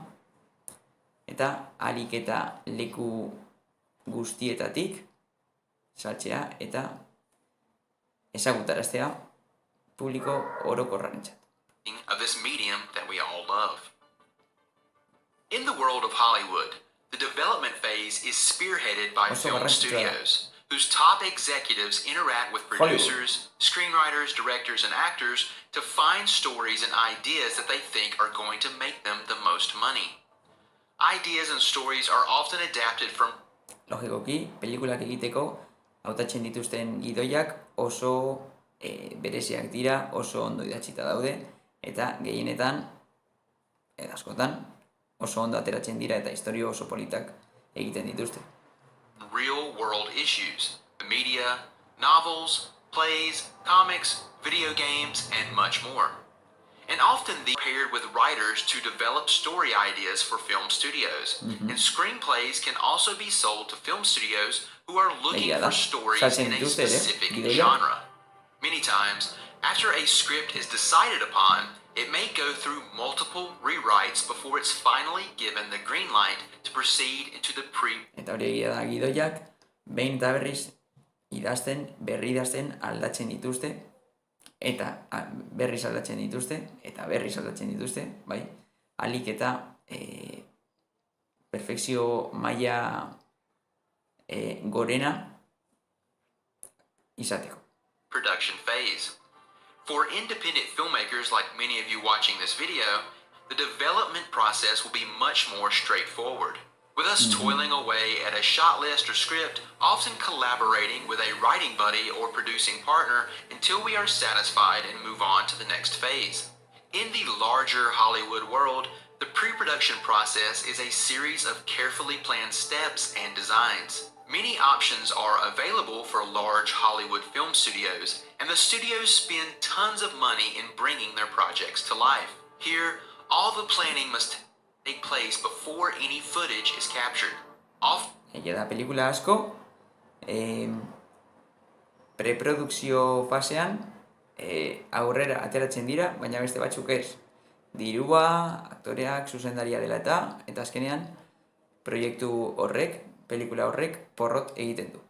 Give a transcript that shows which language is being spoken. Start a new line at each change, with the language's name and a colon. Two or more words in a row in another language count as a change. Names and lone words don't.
Basque: eta ahalik eta leku guztietatik saltzea eta ezagutaraztea publiko orokorrarentzat.
English: Of this medium that we all love. In the world of Hollywood, the development phase is spearheaded by film studios, whose top executives interact with producers, screenwriters, directors, and actors to find stories and ideas that they think are going to make them the most money. Ideas and stories are often adapted from...
Basque: Logikoki, pelikulak egiteko hautatzen dituzten gidoiak oso bereziak dira, oso ondo idatzita daude, eta gehienetan, askotan, oso ondo ateratzen dira eta historio oso politak egiten dituzte.
English: Real world issues, the media, novels, plays, comics, video games, and much more. And often these are paired with writers to develop story ideas for film studios. And screenplays can also be sold to film studios who are looking for stories in a specific genre. Many times, after a script is decided upon, it may go through multiple rewrites before it's finally given the green light to proceed into the
Basque: Eta hori egia da, gidoiak behin eta berriz berri idazten aldatzen dituzte, eta berriz aldatzen dituzte, bai, ahalik eta perfekzio maila gorena izateko.
English: Production phase. For independent filmmakers like many of you watching this video, the development process will be much more straightforward. With us toiling away at a shot list or script, often collaborating with a writing buddy or producing partner until we are satisfied and move on to the next phase. In the larger Hollywood world, the pre-production process is a series of carefully planned steps and designs. Many options are available for large Hollywood film studios, and the studios spend tons of money in bringing their projects to life. Here, all the planning must take place before any footage is captured.
Basque: Egia da, pelikula asko, preprodukzio fasean aurrera ateratzen dira, baina beste batzuk ez. Dirua, aktoreak, zuzendaria dela eta azkenean proiektu horrek, pelikula horrek porrot egiten du.